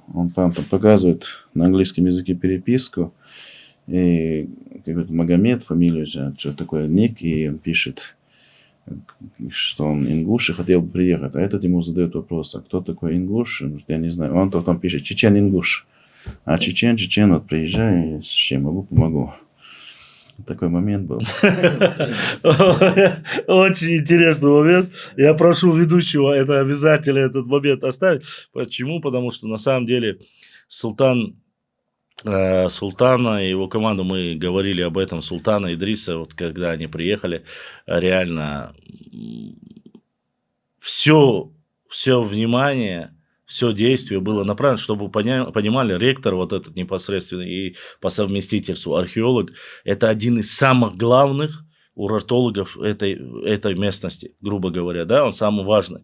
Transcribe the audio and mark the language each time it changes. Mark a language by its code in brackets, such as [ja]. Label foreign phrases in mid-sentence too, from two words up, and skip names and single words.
[ru] Он там показывает на английском языке переписку, и какой-то Магомед, фамилия, что такое ник, и он пишет, что он ингуш и хотел бы приехать. А этот ему задает вопрос, а кто такой ингуш? Я не знаю. Он потом пишет, чечен ингуш. А чечен, вот приезжай, с чем могу, помогу. Такой момент был. Очень интересный момент. Я прошу ведущего это обязательно этот момент оставить. Почему? Потому что на самом деле Султана и его команду, мы говорили об этом, Султана Идриса, вот когда они приехали, реально все внимание, все действие было направлено, чтобы понимали, ректор вот этот непосредственный и по совместительству археолог, это один из самых главных урартологов этой местности, грубо говоря, да, он самый важный.